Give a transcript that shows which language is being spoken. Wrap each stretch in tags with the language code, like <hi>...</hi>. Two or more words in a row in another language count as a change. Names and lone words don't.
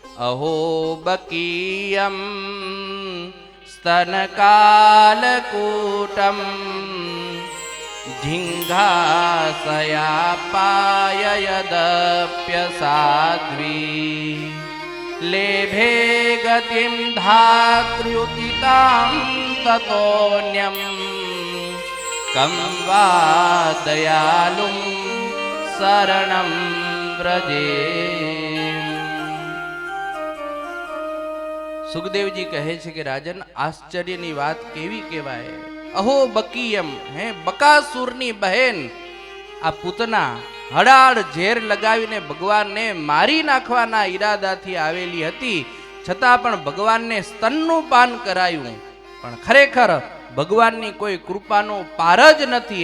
<sa>अहो बकीयं स्तनकालकूटं झिङ्घासयापाय यदप्यसाध्वी लेभे गतिं धात्र्युतितां ततोऽन्यं कं वा दयालुं शरणं व्रजे।</sa> <gu>સુખદેવજી કહે છે કે રાજન, આશ્ચર્યની વાત કેવી કહેવાય। અહો બકીયમ, હે બકાસુરની બહેન આ પૂતના હડાળ ઝેર લગાવીને ભગવાનને મારી નાખવાના ઈરાદાથી આવેલી હતી, છતાં પણ ભગવાનને સ્તનનું પાન કરાયું, પણ ખરેખર ભગવાનની કોઈ કૃપાનો પાર જ નથી।</gu>